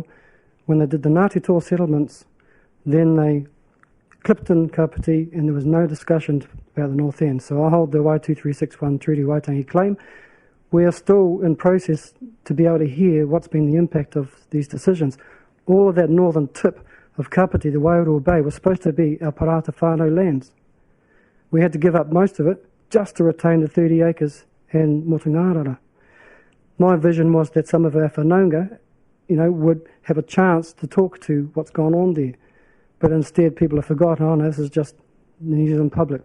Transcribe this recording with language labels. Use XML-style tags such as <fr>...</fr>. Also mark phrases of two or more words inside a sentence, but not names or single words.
<en>When they did the Ngāti Toa settlements, then they clipped in Kapiti and there was no discussion about the North End. So I hold the Y2361 Treaty Waitangi claim. We are still in process to be able to hear what's been the impact of these decisions. All of that northern tip of Kapiti, the Wairua Bay, was supposed to be our parata whanau lands. We had to give up most of it just to retain the 30 acres and Motungarara. My vision was that some of our whanaunga, would have a chance to talk to what's gone on there. But instead, people have forgotten, oh no, this is just the New Zealand public.</en>